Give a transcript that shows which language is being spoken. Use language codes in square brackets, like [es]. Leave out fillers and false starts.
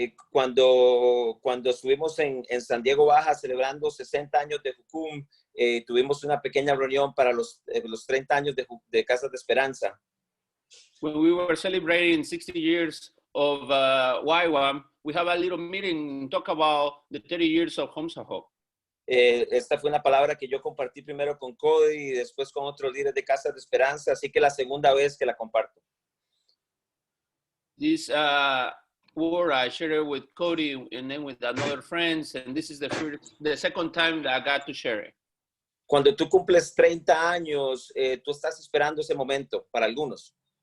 [es] Cuando estuvimos en San Diego Baja celebrando 60 años de Jucum, tuvimos una pequeña reunión para los 30 años de Casas de Esperanza. [en] When we were celebrating 60 years of YWAM, we have a little meeting talk about the 30 years of Homes of Hope. [es] Esta fue una palabra que yo compartí primero con Cody y después con otros líderes de Casas de Esperanza, así que la segunda vez que la comparto. [en] This word I shared it with Cody and then with another friends, and this is the second time that I got to share it. [es] Cuando tú cumples 30 años, tú estás esperando ese momento para algunos.